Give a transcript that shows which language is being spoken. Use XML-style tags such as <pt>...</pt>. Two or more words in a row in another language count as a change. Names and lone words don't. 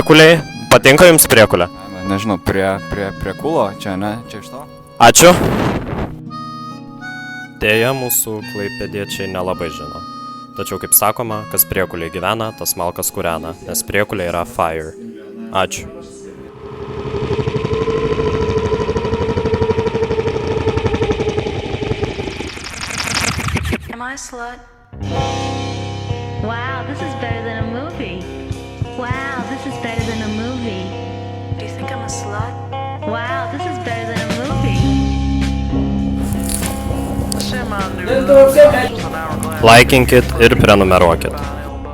<lt>Priekuliai? Patinka jums Priekulė? Kaime nežinau, prie kulo, čia, ne? Čia iš to? Ačiū. Dėja, mūsų klaipėdiečiai nelabai žino. Tačiau, kaip sakoma, kas priekuliai gyvena, tas malkas kūrena, nes priekuliai yra fire. Ačiū.</lt> <en>Am I a slut? Wow, this is better than a movie. Wow, this is better than a movie. Do you think I'm a slut? Wow, this is better than a movie.</en> <lt>Laikinkit ir prenumeruokit.</lt>